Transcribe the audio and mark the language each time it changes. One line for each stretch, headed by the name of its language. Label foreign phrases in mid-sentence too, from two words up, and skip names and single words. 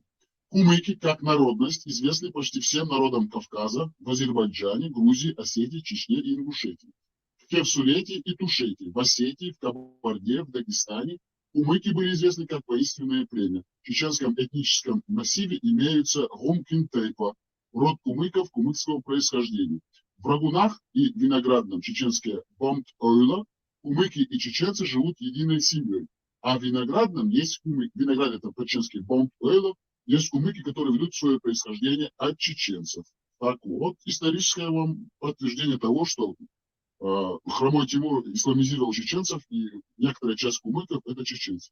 Russian: Кумыки, как народность, известны почти всем народам Кавказа, в Азербайджане, Грузии, Осетии, Чечне и Ингушетии. в Хевсурете и Тушете, в Осетии, в Кабарде, в Дагестане. Кумыки были известны как воинственное племя. В чеченском этническом массиве имеются Гомкин-Тайпа, род кумыков кумыкского происхождения. В Рагунах и Виноградном чеченское Бомт-Ойла кумыки и чеченцы живут единой семьей. А в Виноградном есть кумыки, Виноград это по-чеченски Бомт-Ойла, есть кумыки, которые ведут свое происхождение от чеченцев. Так вот, историческое вам подтверждение того, что Хромой Тимур исламизировал чеченцев, и некоторая часть кумыков это чеченцы.